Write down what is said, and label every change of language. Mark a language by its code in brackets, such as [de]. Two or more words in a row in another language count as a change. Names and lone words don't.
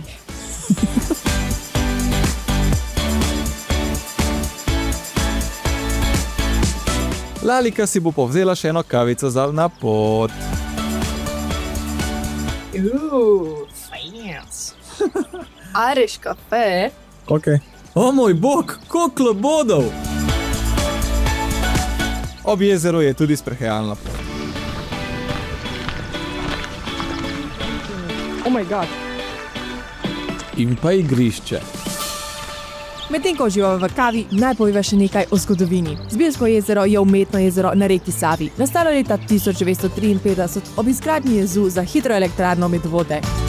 [sl] Lalika si bo povzela še eno kavico za na pot. Fancy. Irish kafe. Ok. O moj bog, koliko labodov! Ob jezeru je tudi sprehajalna pot. [en] Oh my god. [sl] In pa igrišče. Medtem ko uživamo v kavi, naj poveva še nekaj o zgodovini. Zbiljsko jezero je umetno jezero na reki Savi, nastalo leta 1953 ob izgradnji jezu za hidroelektrarno Medvode.